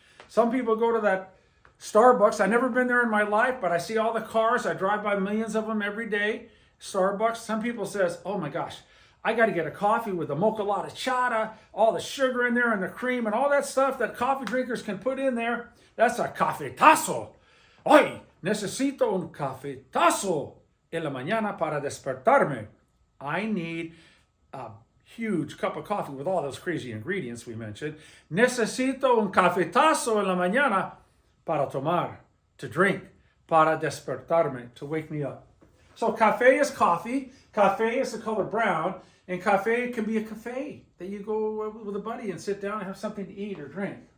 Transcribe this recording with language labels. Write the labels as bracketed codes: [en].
[en] Some people go to that Starbucks. I've never been there in my life, but I see all the cars. I drive by millions of them every day. Starbucks. Some people says, oh my gosh, I got to get a coffee with the mocha latte chata, all the sugar in there and the cream and all that stuff that coffee drinkers can put in there. That's a cafetazo. [es] Ay, necesito un cafetazo en la mañana para despertarme. [en] I need a huge cup of coffee with all those crazy ingredients we mentioned. [es] Necesito un cafetazo en la mañana para tomar, [en] to drink, [es] para despertarme, [en] to wake me up. So café is coffee, café is the color brown, and café can be a cafe that you go with a buddy and sit down and have something to eat or drink.